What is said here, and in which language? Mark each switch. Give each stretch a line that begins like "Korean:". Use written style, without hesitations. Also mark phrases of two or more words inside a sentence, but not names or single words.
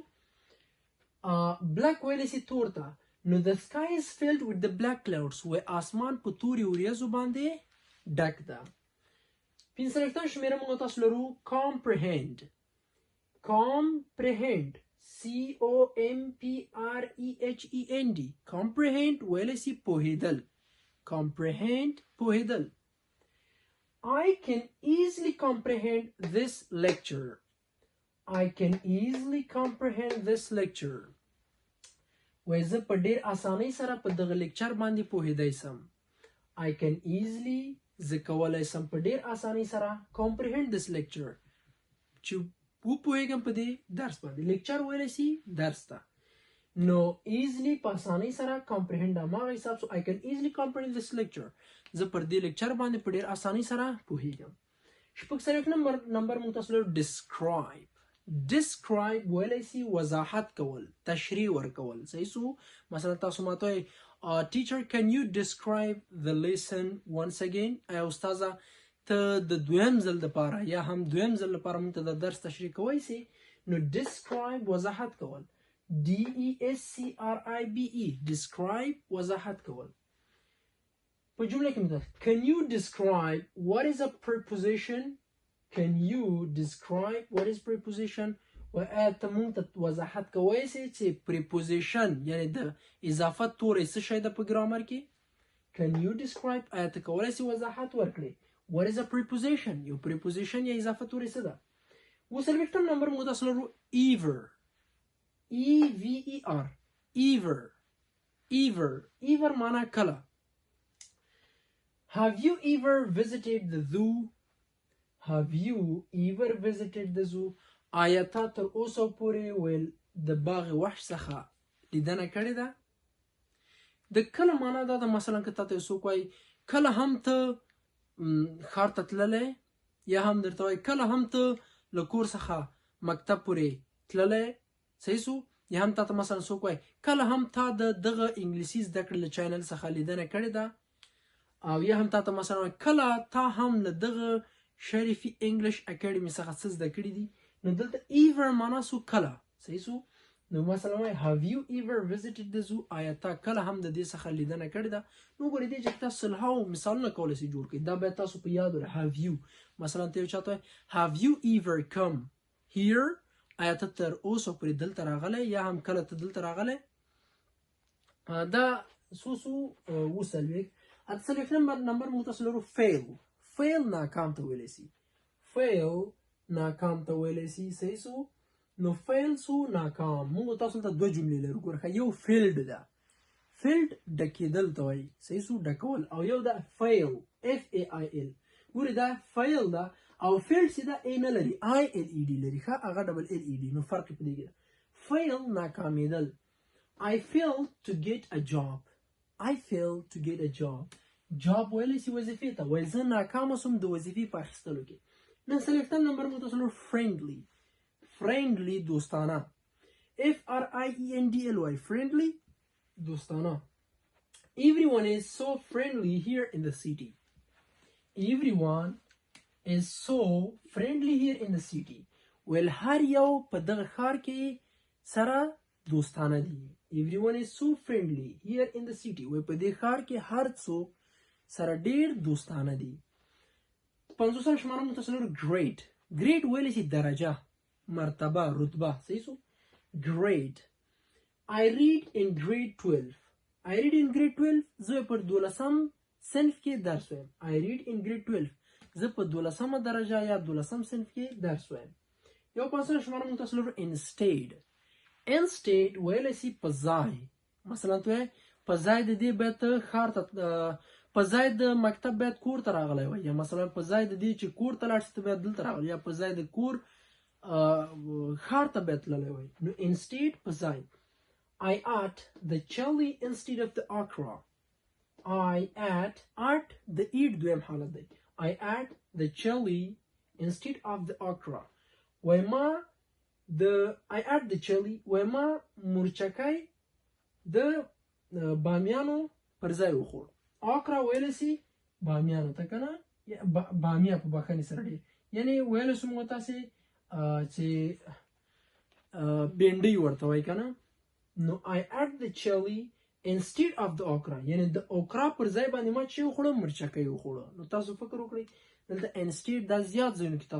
Pashto: black ویلی سی تور ته. نو
English: the sky is filled with the black clouds
Pashto: و اسمان په تورې وریځو باندې ډک ده. 45 شمیره موږ تاسو لرو
English: comprehend C-O-M-P-R-E-H-E-N-D comprehend
Pashto: ویلی سی پوهیدل.
English: I can easily comprehend this lecture.
Pashto: وی زه په ډیر اسانۍ سره په دغه لیکچر باندې پوهیدای سم.
English: I can easily
Pashto: زه کولی سم په ډیر اسانۍ سره
English: comprehend this lecture
Pashto: چې وپوهیږم په دې درس باندې. لیکچر ویلی سی درس ته. نو easily په اسانۍ سره comprehend هماغه حساب
English: so I can easily comprehend this lecture
Pashto: زه پر دې لیکچر باندې په ډېر اسانۍ سره پوهیږم. شپږ څلوېښت نمبر موږ تاسو له describe ویلی سي وضاحت کول تشریح ورکول صحیح سو مثلا تاسو ماته
English: teacher can you describe the lesson once again
Pashto: ایا استاذه ته د دویم ځل لپاره یا هم دویم ځل لپاره موږ ته د درس تشریح کوی سي نو describe وضاحت کول
English: describe describe
Pashto: وضاحت کول په جمله کې مطلب
English: can you describe what is a preposition can you describe what is preposition
Pashto: و ته موږ ته وضاحت کوی سي چې preposition یعنی د اضافت توري څه شی ده په ګرامر کې
English: can you describe
Pashto: آیا ته کولی سي وضاحت ورکړي
English: what is a preposition
Pashto: یو preposition یا اضافت توري څه ده. اوس څلوېښتم نمبر موږ تاسو لرو
English: ever ever
Pashto: معنا کله.
English: Have you ever visited the zoo?
Pashto: آیا تا تر اوسه پورې ویل د باغ وحش څخه لیدنه کړې ده؟ د کله معنا دا ده مثلا که تا ته څوک وایي کله هم ته ښار ته تللی یا هم درته وایي کله هم ته له کور څخه مکتب پورې تللی صحیح سو یا هم تا ته مثلا څوک وایي کله هم تا د دغه انګلیسي زده کړې له چینل څخه لیدنه کړې ده او یا هم تا ته مثلا وایي کله تا هم له دغه شریفي انګلیش اکیډمي څخه څه زده کړي دي نو دلته ایور معنا سو کله صحیح سو نو مثلا وایي
English: have you ever visited the zoo
Pashto: آیا تا کله هم د دې څخه لیدنه کړې ده نو ګورئ دې چې تاسو سلهاو مثالونه کولی سئ جوړ کړئ دا باید تاسو په یاد ولرئ
English: have you
Pashto: مثلا ته یو چاته وایي
English: have you ever come here
Pashto: آیا ته تر اوسه پورې دلته راغلی یا هم کله ته دلته راغلی دا څو اووه څلوېښت اته څلوېښتم نمبر موږ تاسو لرو fail ناکام ته ویلی سي ناکام ته ویلی سي صحیح سو نو fail سو ناکام موږ تاسو ته دوه جملې لرو ګوره یو فیلډ ده فیلډ ډکېدل ته وایي صحیح سو ډکول او یو ده
English: fail FAIL
Pashto: ګورې دا فیل ده او فیلډ چې دا A نه لري ILED لري ښه هغه ډبل LED نو فرق یې په دې کې ده fail ناکامېدل
English: I failed to get a job
Pashto: جاب ویلی سي وظیفې ته وایي زه ناکامه سوم د وظیفې په اخیستلو کې. نن څلوېښتم نمبر موږ تاسو لرو friendly دوستانه
English: FRIENDLY friendly
Pashto: دوستانه
English: everyone is so friendly here in the city
Pashto: ویل هر یو په دغه ښار کې سره دوستانه دي
English: everyone is so friendly here in the city
Pashto: وی په دې ښار کې هر څوک سره ډیر دوستانه دي. پنځوسم شماره موږ تاسو لرو ګریډ ویلی سي درجه مرتبه رتبه صحیح سو ګریډ
English: I read in grade 12
Pashto: زه په 12م صنف کې درس وایم
English: I read in grade 12
Pashto: زه په 12مه درجه یا 12م صنف کې درس وایم. یو پنځوسم شماره موږ تاسو لرو instead ویلی سي په ځای مثلا ته په ځای د دې باید ته ښار ته په ځای د مکتب باید کور ته راغلی وای یا مثلا په ځای د دې چې کور ته لاړ شي ته باید دلته راغلی یا په ځای د کور ښار ته باید تللی وای نو instead په ځای
English: I ate the chili instead of the okra
Pashto: د eat دویم حالت دی
English: I ate the chili instead of the okra
Pashto: وای ما
English: I ate the chili
Pashto: وای ما مرچکی د بامیانو پر ځای وخوړ آکرا ویلی سي بامیانو ته که نه بامیا په بخښنې سره ډېر یعنی ویلی سو موږ تاسې چې بینډۍ ورته وایي که نه نو
English: I ate the chili instead of the okra
Pashto: یعنی د اوکرا پر ځای باندې ما چې وخوړه مرچکی وخوړه نو تاسو فکر وکړئ دلته instead دا زیات ځایونو کې